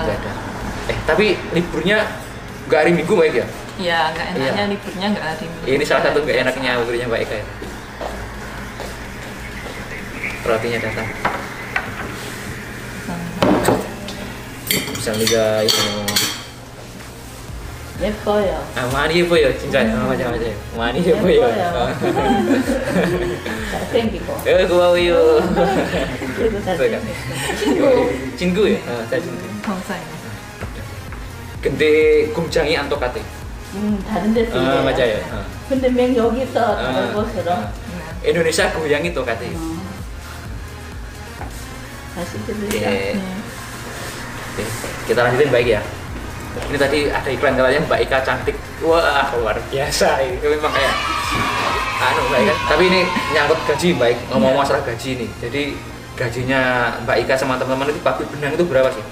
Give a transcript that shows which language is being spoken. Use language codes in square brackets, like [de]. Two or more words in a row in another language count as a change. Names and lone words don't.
[id] Tapi liburnya nggak hari Minggu Mbak Ika? Iya, nggak enaknya liburnya nggak hari Minggu. Ini salah satu nggak enaknya pabriknya Mbak Ika ya. Rotinya datang. Bisa itu. [ko] 예뻐요. 많이 예뻐요, 진짜. 맞아. 많이 예뻐요. 잘생기고. 고마워요. 그리고 잘생기고. 친구예요. 친구. 감사합니다. 근데 공장이 안똑같아. 다른 데서 일해요. 맞아요. 근데 맨 여기서 다른 곳으로. Indonesia goyang이 똑같아요. 다시 들으세요. [id] Kita lanjutin baik ya. Ini tadi ada iklan katanya Mbak Ika cantik. Wah, luar biasa ini. Memang kayak Mbak Ika. Tapi ini nyangkut gaji Mbak Ika. Ngomong masalah gaji nih. Jadi gajinya Mbak Ika sama teman-teman itu pabrik benang itu berapa sih?